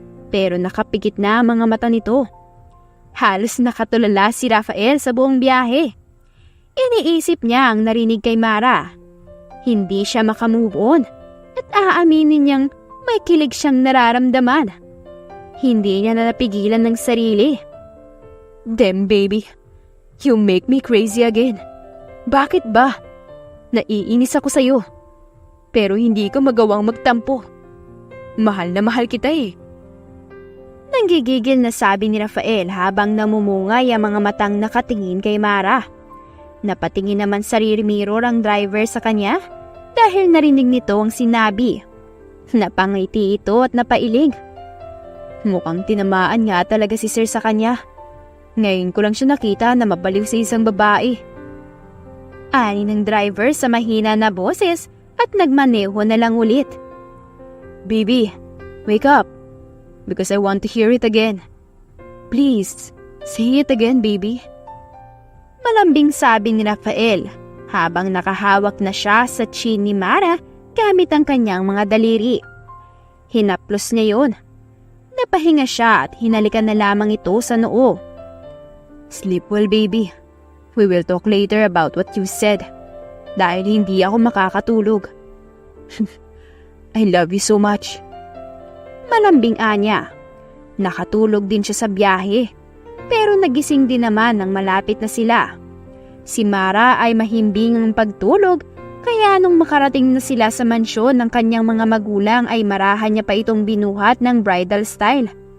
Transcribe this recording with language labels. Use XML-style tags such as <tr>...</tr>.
<tl>Pero nakapikit na ang mga mata nito. Halos nakatulala si Rafael sa buong biyahe. Iniisip niya ang narinig kay Mara. Hindi siya makamove on at aaminin niyang may kilig siyang nararamdaman. Hindi niya na napigilan ng sarili.</tl> <en>Damn baby, you make me crazy again.</en> <tl>Bakit ba? Naiinis ako sa'yo. Pero hindi ko magawang magtampo. Mahal na mahal kita eh. Nanggigigil na sabi ni Rafael habang namumungay ang mga matang nakatingin kay Mara. Napatingin naman sa rear mirror ang driver sa kanya dahil narinig nito ang sinabi. Napangiti ito at napailing. Mukhang tinamaan nga talaga si Sir sa kanya. Ngayon ko lang siya nakita na mabaliw sa isang babae. Ani ng driver sa mahina na boses at nagmaneho na lang ulit.</tl> <en>Baby, wake up. Because I want to hear it again. Please, say it again, baby.</en> <tl>Malambing sabi ni Rafael habang nakahawak na siya sa chin ni Mara gamit ang kanyang mga daliri. Hinaplos niya yun. Napahinga siya at hinalikan na lamang ito sa noo.</tl> <en>Sleep well, baby. We will talk later about what you said.</en> <tl>Dahil hindi ako makakatulog.</tl> <en>I love you so much.</en> <tl>Malambing anya. Nakatulog din siya sa biyahe. Pero nagising din naman nang malapit na sila. Si Mara ay mahimbing ang pagtulog kaya nung makarating na sila sa mansyon ng kanyang mga magulang ay marahan niya pa itong binuhat ng bridal style.</tl>